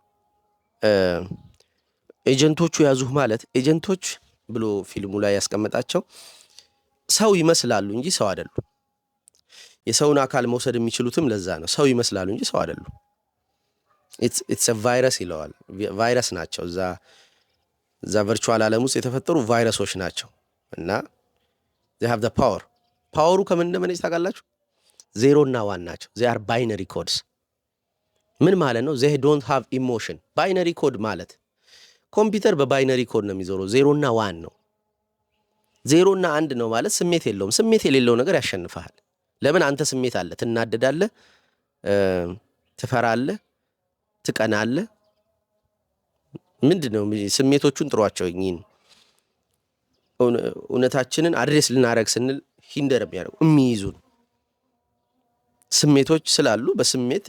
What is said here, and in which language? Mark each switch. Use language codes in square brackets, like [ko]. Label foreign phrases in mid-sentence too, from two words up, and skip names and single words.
[am] ኤጀንቶቹ ያዙህ ማለት ኤጀንቶች ብሎ ፊልሙ ላይ ያስቀመጣቸው ሰው ይመስላሉ እንጂ ሰው አይደሉም። የሰውን አካል መውሰድ የሚችሉትም ለዛ ነው። ሰው ይመስላሉ እንጂ ሰው አይደሉም። [en] it's virus [am] ይለዋል። ቫይረስ ናቸው። እዛ ቨርቹዋል ዓለም ውስጥ የተፈጠሩ ቫይረሶች ናቸው እና [en] they have the power [am] ፓወሩ ከምን እንደመነጭ ታውቃላችሁ? 0 እና 1 ናቸው። [en] they are binary codes። [am] ምን ማለት ነው? [en] they don't have emotion። binary code [am] ማለት ኮምፒውተር በባይነሪ ኮድ ነው የሚዞረው። 0 እና 1 ነው። 0 እና 1 ነው ማለት ስሜት የለውም። ስሜት የሌለው ነገር ያሸንፈሃል። ለምን? አንተ ስሜት አለ። ትናደዳለህ፣ ትፈራለህ፣ ትቀናለህ። ምንድነው ስሜቶቹን ጥሯቸው። እኚህን እውነታችንን አድሬስ ልናደርግ ስንል ሂንደር የሚያደርጉ የሚይዙን ስሜቶች ስላሉ በስሜት